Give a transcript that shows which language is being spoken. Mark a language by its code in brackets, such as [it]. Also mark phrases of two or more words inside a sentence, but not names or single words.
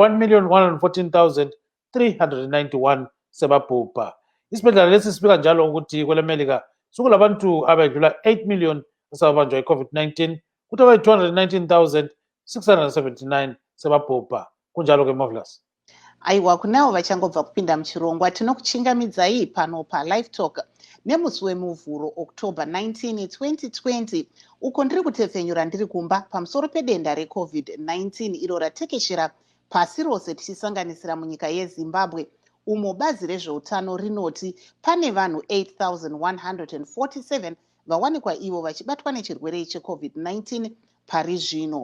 [nd] abayi-1,114,391 sebabhubha isibhedlela lesi sibika njalo ukuthi kwelemelika sokulabantu abedlula 8 million asebanjwa i-COVID-19 kuthi abayi-219,679 sebabhubha kunjalo ke Marvelous. [sn] Aiwa kunavo vachangobva kupinda muchirongwa tinokuchingamidzai pano paLiveTalk nemusi wemuvhuro October 19, 2020 uko ndiri kutefenyura ndiri kumba pamusoro pedenda reCovid-19 iro ratekeshera pasi rose tichisanganisira munyika yeZimbabwe umo bazi rezveutano rinoti pane vanhu 8,147 vawanikwa ivo vachibatwa nechirwere cheCovid-19 pari zvino.